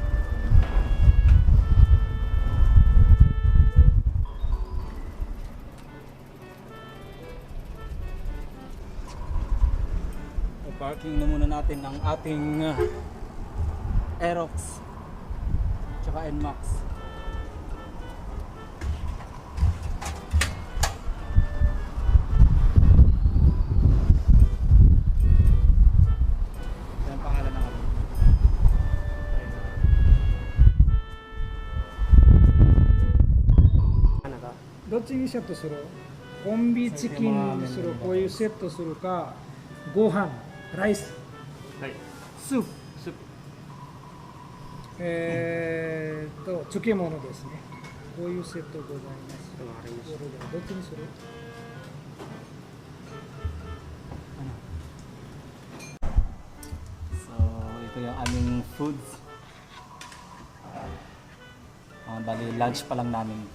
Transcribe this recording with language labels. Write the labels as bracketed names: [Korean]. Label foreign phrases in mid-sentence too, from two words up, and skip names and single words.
[Filipino] So, parking na muna natin ang ating Aerox tsaka NMAX. Yan ang pangalan ng ating. [Japanese] どっちにセットする？コンビチキンにする、こういうセットするか、ご飯、ライス、はい。スープ、スープ。漬物ですね。こういうセットございます。わかりましそれではどっちにする？ [Filipino] So, ito yung aming foods. Bali, lunch pa lang namin ito.